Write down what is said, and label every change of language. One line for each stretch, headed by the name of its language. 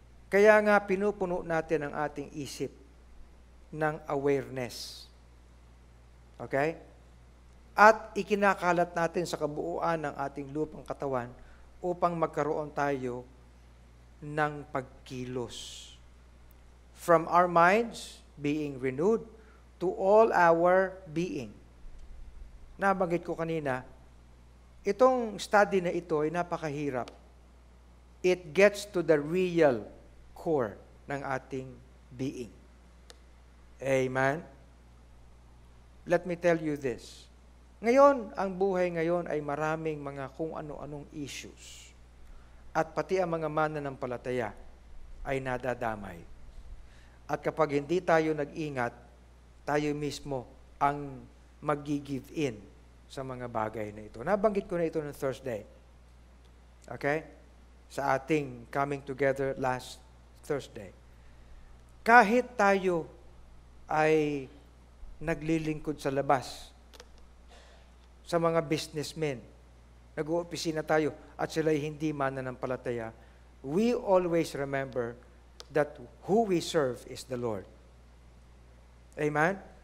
Filipino: Kaya nga pinupuno natin ang ating isip ng awareness. Okay? At ikinakalat natin sa kabuuan ng ating lupang katawan upang magkaroon tayo ng pagkilos.
English: From our minds being renewed to all our being.
Filipino: Nabanggit ko kanina, itong study na ito ay napakahirap.
English: It gets to the real core
Filipino: ng ating
English: being. Amen? Let me tell you this.
Filipino: Ngayon, ang buhay ngayon ay maraming mga kung ano-anong issues. At pati ang mga mananampalataya ay nadadamay. At kapag hindi tayo nag-ingat, tayo mismo ang mag-give in sa mga bagay na ito. Nabanggit ko na ito ng Thursday. Okay? Sa ating coming together last Thursday. Kahit tayo ay naglilingkod sa labas, sa mga businessmen, nag-uopisina tayo at sila'y hindi mananampalataya,
English: we always remember that who we serve is the Lord.
Filipino: Amen?